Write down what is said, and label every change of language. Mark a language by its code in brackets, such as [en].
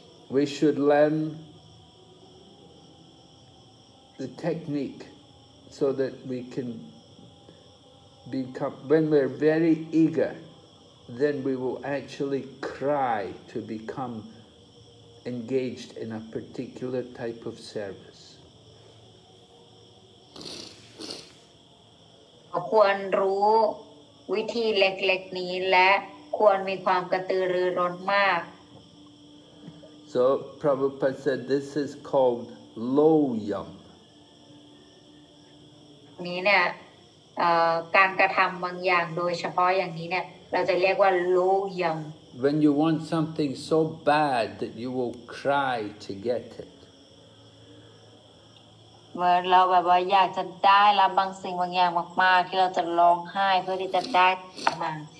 [en] We should learn the technique so that we can become, when we're very eager, then we will actually cry to become engaged in a particular type of service. [th] ควรรู้วิธีเล็กๆนี้และควรมีความกระตือรือร้นมาก [en] So Prabhupada said this is called loyam. [th] นี้เนี่ยการกระทำบางอย่างโดยเฉพาะอย่างนี้เนี่ยเราจะเรียกว่าโลยัม [en] When you want something so bad that you will cry to get it. [th] เมื่อเราแบบว่าอยากจะได้รับบางสิ่งบางอย่างมากๆที่เราจะร้องไห้เพื่อที่จะได้มา